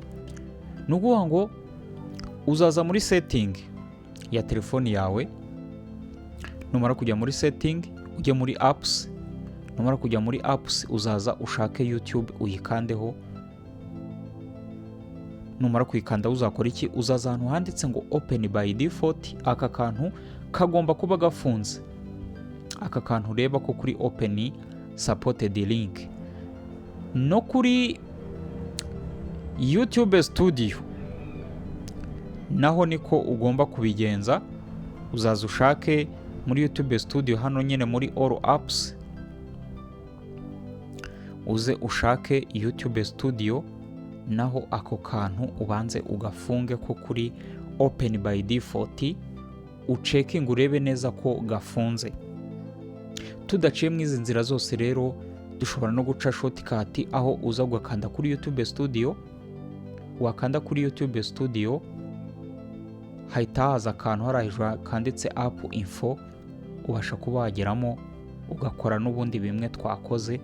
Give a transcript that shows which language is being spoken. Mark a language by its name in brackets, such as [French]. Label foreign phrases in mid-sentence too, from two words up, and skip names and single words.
[Kinyarwanda] Nukuvuga ngo uzaza muri setting ya telefoni yawe, numara kujya muri setting ujye muri apps, numara kujya muri apps uzaza ushake YouTube uyikandeho. Numara kuyikanda uzakora iki? Uzaza ahantu handitse ngo [English] open by default. [Kinyarwanda] Aka kantu kagomba kuba gafunze. Aka kantu ureba ko kuri [English] open supported link. [Kinyarwanda] No kuri YouTube Studio naho niko ugomba kubigenza. Uzaza ushake muri YouTube Studio hano nyine muri [English] all apps, [Kinyarwanda] uze ushake YouTube Studio, naho ako kantu ubanze ugafunge ko kuri [English] open by default, [Kinyarwanda] ucekinga urebe neza ko gafunze. Tudaciye mu izi nzira zose rero dushobora no guca shortcut, aho uza ugakanda kuri YouTube Studio. Wakanda kuri YouTube Studio hahita haza akantu hejuru kanditse [English] app info, [Kinyarwanda] ubasha kuba wageramo ugakora n'ubundi bimwe twakoze.